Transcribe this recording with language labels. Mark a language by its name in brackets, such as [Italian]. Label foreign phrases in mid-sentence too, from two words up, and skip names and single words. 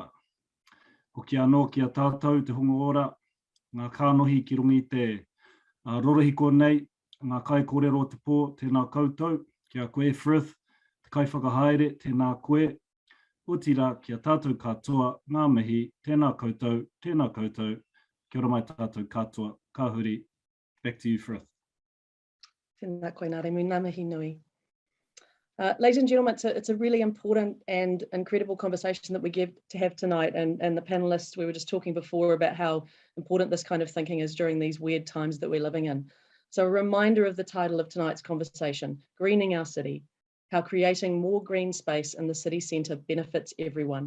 [Māori] Hoki anō ki a tātou te hongo ora, ngā kānohi ki rungi te rorahiko nei, ngā kai kōrero te pō, tēnā koutou, ki a koe Frith, te kai whakahaere, tēnā koe, utira ki a tātou katoa, ngā mihi, tēnā koutou, kia ora mai tātou katoa, ka huri. [English] Back to you, Frith. [Māori] Tēnā koe, Ngāti, ngā mihi nui. [English] Ladies and gentlemen, it's a really important and incredible conversation that we get to have tonight. And the panelists, we were just talking before about how important this kind of thinking is during these weird times that we're living in. So a reminder of the title of tonight's conversation, Greening Our City, how creating more green space in the city centre benefits everyone.